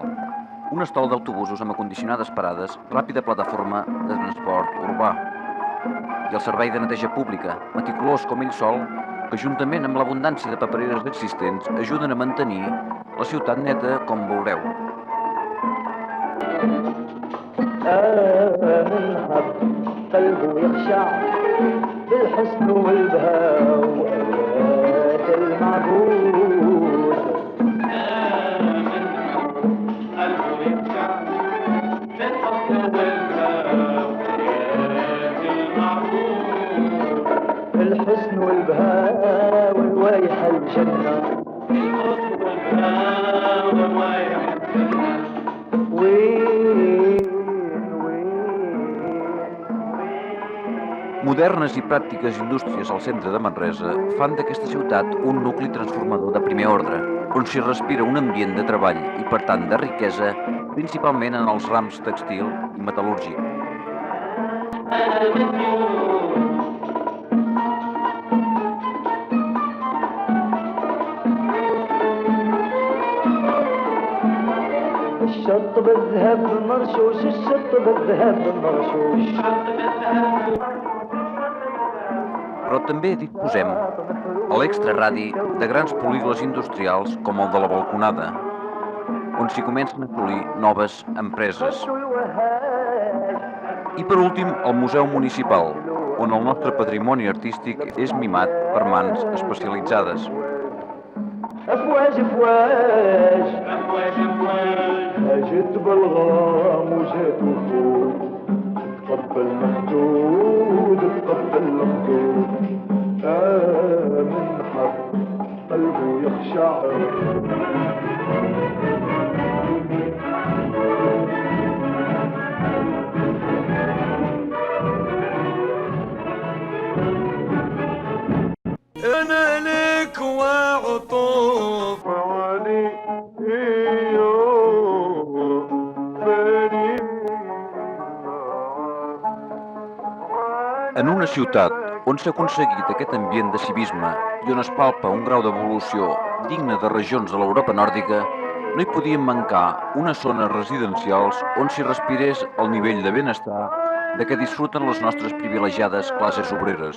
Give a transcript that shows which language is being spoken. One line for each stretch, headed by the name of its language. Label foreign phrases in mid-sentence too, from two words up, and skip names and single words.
Catalan: Un estol d'autobusos amb acondicionades parades, ràpida plataforma de transport urbà. I el servei de neteja pública, meticulós com ell sol, que juntament amb l'abundància de papereres existents ajuden a mantenir la ciutat neta com veureu.
Arabic: بالحسن والبهاء وآيات المعبود قلبه يخشع بالحسن والبهاء وآيات المعبود الحسن والبهاء والوايح الجنة الحسن والبهاء والوايح الجنة
Catalan: Modernes i pràctiques indústries al centre de Manresa fan d'aquesta ciutat un nucli transformador de primer ordre, on s'hi respira un ambient de treball i, per tant, de riquesa, principalment en els rams tèxtil i metal·lúrgic.
Arabic: الشط بالذهب مرشوش الشط بالذهب مرشوش
Catalan: Però també disposem a l'extraradi de grans políglons industrials com el de la Balconada, on s'hi comencen a assolir noves empreses. I per últim, el Museu Municipal, on el nostre patrimoni artístic és mimat per mans especialitzades.
Arabic: أفواج أفواج أفواج أفواج جيت بالغرام وجيت وفوق تقبل مخدود تقبل مخدود من حق قلبه يخشع أنا لك وعطوف علي
Catalan: En una ciutat on s'ha aconseguit aquest ambient de civisme i on es palpa un grau d'evolució digne de regions de l'Europa nòrdica, no hi podien mancar unes zones residencials on s'hi respirés el nivell de benestar de què disfruten les nostres privilegiades classes obreres.